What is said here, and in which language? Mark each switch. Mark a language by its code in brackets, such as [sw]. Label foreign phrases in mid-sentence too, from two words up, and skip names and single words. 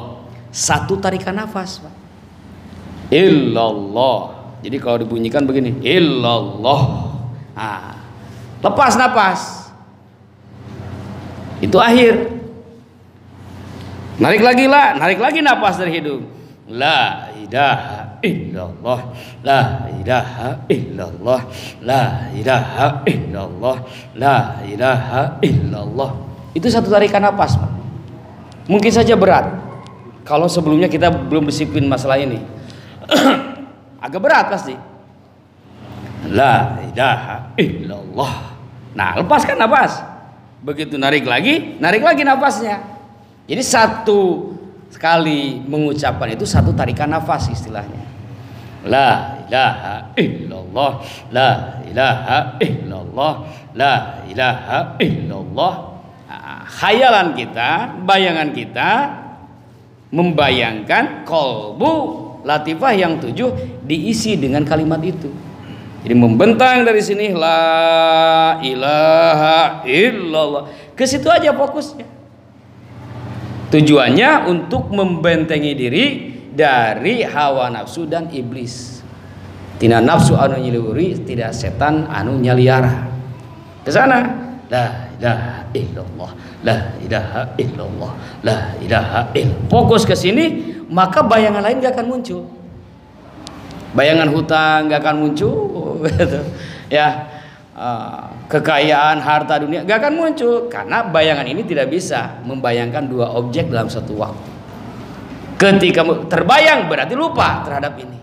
[id] Satu tarikan nafas, Pak. Illallah. Jadi kalau dibunyikan begini, illallah. Nah, lepas napas. Itu akhir. Narik lagi lah, narik lagi napas dari hidung. [ar] لا إله إلا الله، لا إله إلا الله، لا إله إلا الله، لا إله إلا الله. [id] Itu satu tarikan napas, Pak. Mungkin saja berat kalau sebelumnya kita belum disiplin masalah ini. Agak berat pasti. [ar] لا إله إلا الله. [id] Nah, lepaskan napas. Begitu narik lagi nafasnya. Jadi satu sekali mengucapkan itu satu tarikan nafas istilahnya. [ar] لا إله إلا الله، لا إله إلا الله، لا إله إلا الله. [id] Nah, khayalan kita, bayangan kita membayangkan kolbu latifah yang 7 diisi dengan kalimat itu. Jadi membentang dari sini [ar] لا إله إلا الله. [id] Ke situ aja fokusnya. Tujuannya untuk membentengi diri dari hawa nafsu dan iblis. [su] Tina nafsu anu nyiliwuri, tidak setan anu nyaliara. [id] Ke sana. [ar] لا إله إلا الله، لا إله إلا الله، لا إله إلا الله. [id] Fokus ke sini, maka bayangan lain gak akan muncul. Bayangan hutang gak akan muncul, gitu. Ya, kekayaan harta dunia gak akan muncul karena bayangan ini tidak bisa membayangkan dua objek dalam satu waktu. Ketika terbayang berarti lupa terhadap ini.